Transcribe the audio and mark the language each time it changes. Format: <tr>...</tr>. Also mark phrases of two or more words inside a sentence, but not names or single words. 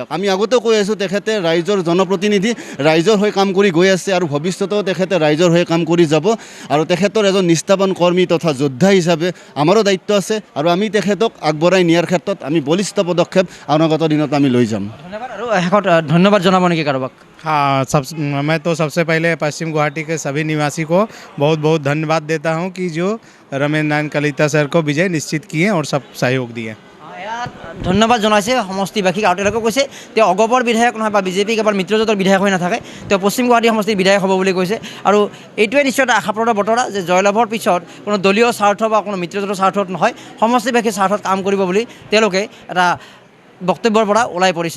<as>আমি আগতেও কৈ আছোঁ তেখেতে ৰাইজৰ জনপ্ৰতিনিধি, ৰাইজৰ হৈ কাম কৰি গৈ আছে আৰু ভৱিষ্যতেও তেখেতে ৰাইজৰ হৈ কাম কৰি যাব। আৰু তেখেতৰ এজন নিষ্ঠাৱান কৰ্মী তথা যোদ্ধা হিচাপে আমাৰো দায়িত্ব আছে আৰু আমি তেখেতক আগবঢ়াই নিয়াৰ ক্ষেত্ৰত আমি বলিষ্ঠ পদক্ষেপ অনাগত দিনত আমি লৈ যাম। ধন্যবাদ। আৰু শেষত ধন্যবাদ জনাব নেকি কাৰোবাক?</as> <hi>हाँ, मैं तो सबसे पहले पश्चिम गुवाहाटी के सभी निवासी को बहुत बहुत धन्यवाद देता हूं कि जो रमेश नारायण कलिता सर को विजय निश्चित किए और सब सहयोग दिए।</hi> <as>ইয়াত ধন্যবাদ জনাইছে সমষ্টিবাসীক। আৰু তেওঁলোকে কৈছে তেওঁ অগপৰ বিধায়ক নহয় বা বিজেপি কেৱল মিত্ৰজোঁটৰ বিধায়ক হৈ নাথাকে, তেওঁ পশ্চিম গুৱাহাটী সমষ্টিৰ বিধায়ক হ'ব বুলি কৈছে। আৰু এইটোৱে নিশ্চয় এটা আশাপ্ৰদ বতৰা যে জয়লাভৰ পিছত কোনো দলীয় স্বাৰ্থ বা কোনো মিত্ৰজোঁটৰ স্বাৰ্থত নহয়, সমষ্টিবাসীৰ স্বাৰ্থত কাম কৰিব বুলি তেওঁলোকে এটা বক্তব্যৰ পৰা ওলাই পৰিছে।</as>